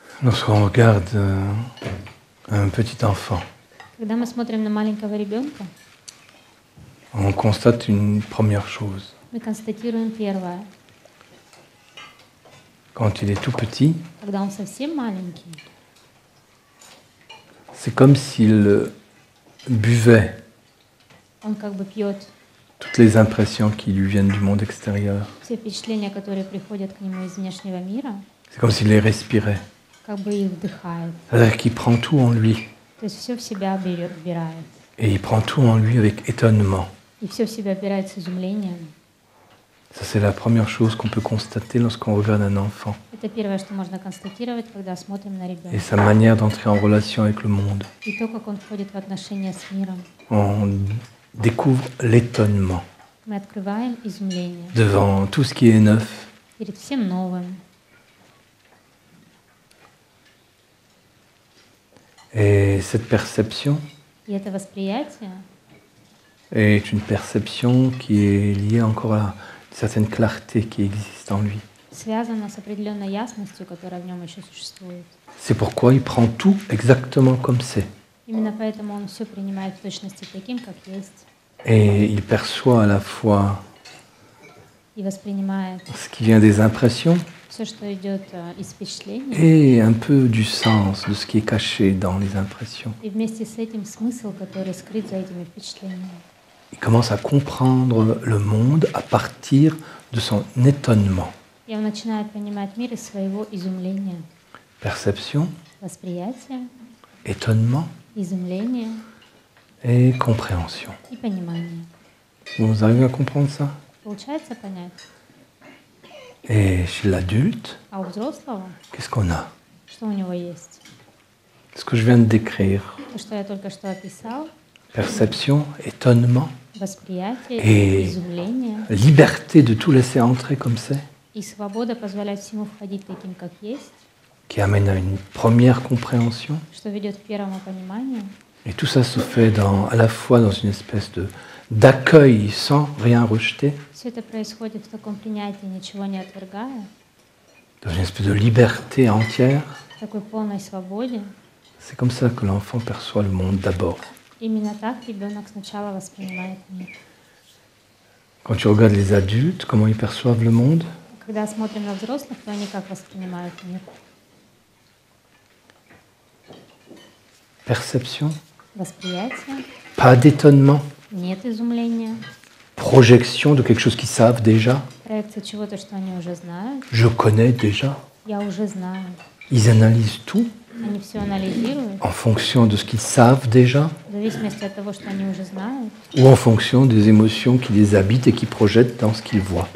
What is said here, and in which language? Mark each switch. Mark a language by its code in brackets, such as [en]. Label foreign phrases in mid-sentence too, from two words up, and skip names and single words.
[fr] Lorsqu'on regarde un petit enfant, [ru] Когда мы смотрим на маленького ребенка, [fr] on constate une première chose. [ru] мы констатируем первое. [fr] Quand il est tout petit, [ru] Когда он совсем маленький, [fr] c'est comme s'il buvait [ru] он как бы пьет [fr] toutes les impressions qui lui viennent du monde extérieur. [ru] все впечатления, которые приходят к нему из внешнего мира, [fr] C'est comme s'il les respirait. [ru] как бы их вдыхает. [fr] C'est-à-dire qu'il prend tout en lui. [ru] То есть все в себя вбирает. [fr] Et il prend tout en lui avec étonnement. [ru] И все в себя вбирает с изумлением. [fr] Ça, c'est la première chose qu'on peut constater lorsqu'on regarde un enfant. [ru] Это первое, что можно констатировать, когда смотрим на [fr] Et [ru] ребенка. [fr] sa manière d'entrer en relation avec le monde. [ru] И то, как он входит в отношения с миром. [fr] On découvre l'étonnement [ru] Мы открываем изумление [fr] devant tout ce qui est neuf. [ru] перед всем новым. [fr] Et cette perception [ru] И это восприятие [fr] est une perception qui est liée encore à une certaine clarté qui existe en lui. [ru] связано с определенной ясностью, которая в нем еще существует. [fr] C'est pourquoi il prend tout exactement comme c'est. [ru] Именно поэтому он все принимает в точности таким, как есть, [fr] Et il perçoit à la fois [ru] и воспринимает [fr] ce qui vient des impressions [ru] все, что идет из впечатлений, [fr] et un peu du sens de ce qui est caché dans les impressions. [ru] и вместе с этим смысл, который скрыт за этими впечатлениями. [fr] Il commence à comprendre le monde à partir de son étonnement. [ru] И он начинает понимать мир из своего изумления, [fr] Perception, [ru] восприятия, [fr] étonnement [ru] изумления [fr] et compréhension. [ru] и понимания. [fr] Vous arrivez à comprendre ça? [ru] Получается понять? [fr] Et chez l'adulte, [ru] А у взрослого [fr] qu'est-ce qu'on a? [ru] что у него есть? [fr] Ce que je viens de décrire. [ru] То, что я только что описал, [fr] Perception, étonnement, [ru] восприятие, [fr] Et- [ru] изумление [fr] liberté de tout laisser entrer comme c'est, [ru] и свобода позволять всему входить таким, как есть, [fr] qui amène à une première compréhension. [ru] что ведет к первому пониманию. [fr] Et tout ça se fait à la fois dans une espèce d'accueil sans rien rejeter, [ru] Все это происходит в таком принятии, ничего не отвергая, [fr] dans une espèce de liberté entière. [ru] в такой полной свободе. [fr] C'est comme ça que l'enfant perçoit le monde d'abord. [ru] Именно так ребенок сначала воспринимает мир. [fr] Quand tu regardes les adultes, comment ils perçoivent le monde, [ru] Когда смотрим на взрослых, то они как воспринимают мир? [fr] perception, [ru] Восприятие, [fr] pas d'étonnement, [ru] нет изумления, [fr] projection de quelque chose qu'ils savent déjà, [ru] проекция чего-то, что они уже знают. [fr] je connais déjà. [ru] Я уже знаю. [fr] Ils analysent tout [ru] Они все анализируют [fr] en fonction de ce qu'ils savent déjà [ru] в зависимости от того, что они уже знают, [fr] ou en fonction des émotions qui les habitent et qui projettent dans ce qu'ils voient.